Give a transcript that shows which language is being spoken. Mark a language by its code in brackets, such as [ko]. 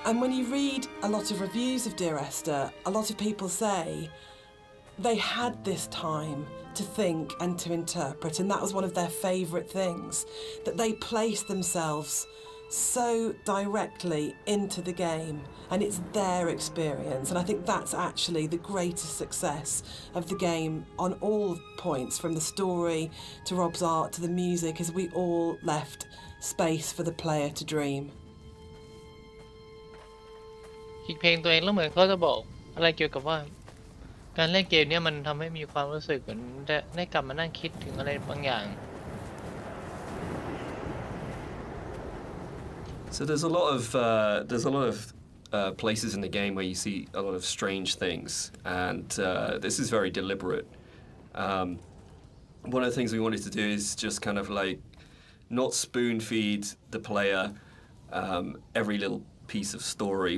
[en] And when you read a lot of reviews of Dear Esther, a lot of people say they had this time to think and to interpret, and that was one of their favourite things, that they placed themselves so directly into the game, and it's their experience. And I think that's actually the greatest success of the game on all points, from the story to Rob's art to the music, is we all left space for the player to dream. [th] คิดเพลงตัวเองแล้วเหมือนเขาจะบอกอะไรเกี่ยวกับว่าการเล่นเกมเนี่ยมันทำให้มีความรู้สึกเหมือนได้กลับมานั่งคิดถึงอะไรบางอย่าง [en] So there's a lot of places in the game where you see a lot of strange things, and this is very deliberate. One of the things we wanted to do is just kind of like not spoon feed the player every little piece of story.